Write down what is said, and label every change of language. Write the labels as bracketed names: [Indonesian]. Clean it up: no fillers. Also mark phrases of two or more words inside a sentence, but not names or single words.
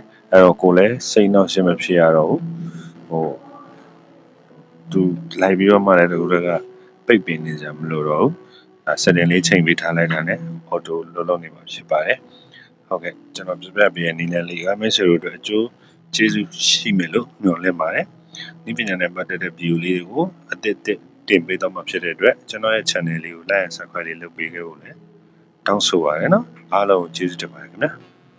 [Burmese] အဲ့တော့ကိုလည်းစိတ်နှောက်ရှက်မဖြစ်ရတော့ဘူးဟိုသူလိုက်ပြီးတော့မှလည်းဒီလိုကပိတ်ပင်နေကြမလို့တော့ဘူးsetting လေးချိန်ပေးထားလိုက်တာနဲ့ auto လုပ်နေမှာဖြစ်ပါတယ်ဟုတ်ကဲ့ကျွန်တော်ပြပြပေးတဲ့နည်းလမ်းလေးကမိတ်ဆွေတို့အတွက်အကျိုးကျေးဇူးရှိမယ်လို့မျှော်လင့်ပါတယ်ဒီပညာနဲ့ပတ်သက်တဲ့ view လေးတွေကိုအသစ်တင်ပေးတော့မှာဖြစ်တဲ့အတွက်ကျွန်တော်ရဲ့ channel လေးကို [English] like and subscribe [Burmese] လေးလုပ်ပေးခဲ့ဖို့လည်းတောင်းဆိုပါရစေနော်အားလုံးကျေးဇူးတင်ပါတယ်ခင်ဗျာ